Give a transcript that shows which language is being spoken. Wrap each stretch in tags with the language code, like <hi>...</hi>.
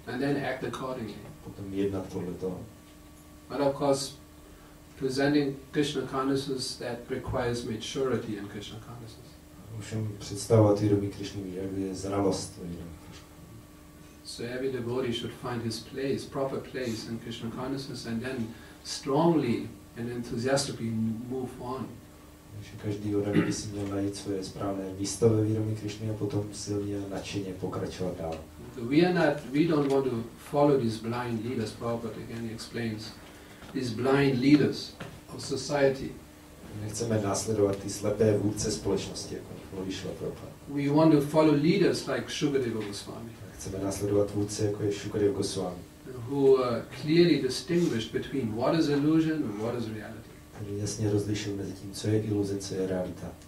<en>And then act accordingly.</en> <cs>Potom jednat podle toho.</cs> <en>But of course, presenting Krishna consciousness, that requires maturity in Krishna consciousness.</en> <cs>Ovšem představovat vědomí Krišny je zralost vědomí Krišny.</cs> <en>So every devotee should find his place, proper place in Krishna consciousness, and then strongly and enthusiastically move on.</en> <cs>Takže každý od by si měl najít svoje správné místo ve vědomí Krišny a potom silně a nadšeně pokračovat dál.</cs> <en>We don't want to follow these blind leaders. Prabhupada again explains these blind leaders of society.</en> <cs>Nechceme následovat ty slepé vůdce společnosti, jako mluví Šrila Prabhupada.</cs> <en>We want to follow leaders like Šrimad-Bhagavatam Swami.</en> <cs>Chceme následovat vůdce, jako je Šukadeva Swami.</cs> <en>Who clearly distinguished between what is illusion and what is reality.</en> <cs>Který jasně rozlišil mezi tím, co je iluze, co je realita.</cs>